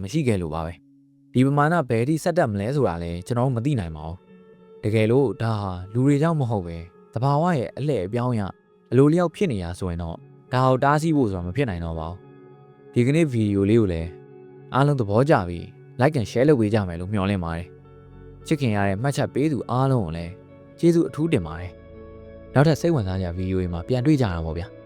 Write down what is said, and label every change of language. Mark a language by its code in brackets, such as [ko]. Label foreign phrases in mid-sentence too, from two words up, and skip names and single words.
[my] မရှိခဲ့လို့ပါပဲဒီပမာဏဘယ်ထိဆက်တက်မလဲဆိုတာလည်းကျွန်တော်မသိနိုင်ပါဘူးတကယ်လို့ဒါဟာလူတွေကြောင့်မဟုတ်ပဲသဘာဝရဲ့အလှည့်အပြောင်းရအလိုလျောက်ဖြစ်နေရဆိုရင်တော့ဒါကိုတားဆီးဖို့ဆိုတာမဖြစ်နိုင်တော့ပါဘူးဒီကနေ့ဗီဒီယိုလေးကိုလည်းအားလုံးသဘောကျပြီး [en] like and share [my] လုပ်ပေးကြမယ်လို့မျှော်လင့်ပါတယ်ချစ်ခင်ရတဲ့မှတ်ချက်ပေးသူအားလုံးကိုလည်းကျေးဇူးအထူးတင်ပါတယ်နောက်ထပ်စိတ်ဝင်စားကြဗီဒီယိုတွေမှာပြန်တွေ့ကြတာပေါ့ဗျာ